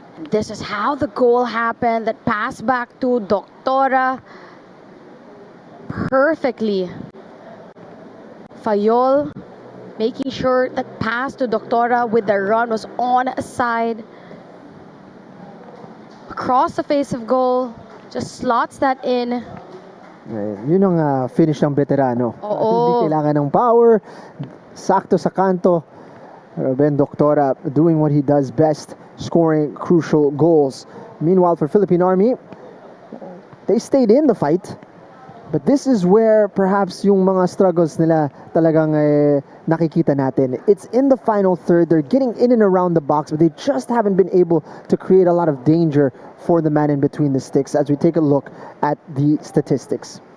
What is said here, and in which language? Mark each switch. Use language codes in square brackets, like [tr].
[en] This is how the goal happened. That pass back to Doctora perfectly. Fayol making sure that pass to Doctora with the run was on side. Across the face of goal, just slots that in. [tl] Yun ang finish ng veterano. Oo. Hindi kailangan ng power, sakto sa kanto. [en] Ben Doctora doing what he does best, scoring crucial goals. Meanwhile, for Philippine Army, they stayed in the fight. But this is where perhaps [tl] yung mga struggles nila talagang nakikita natin. [en] It's in the final third. They're getting in and around the box, but they just haven't been able to create a lot of danger for the man in between the sticks as we take a look at the statistics.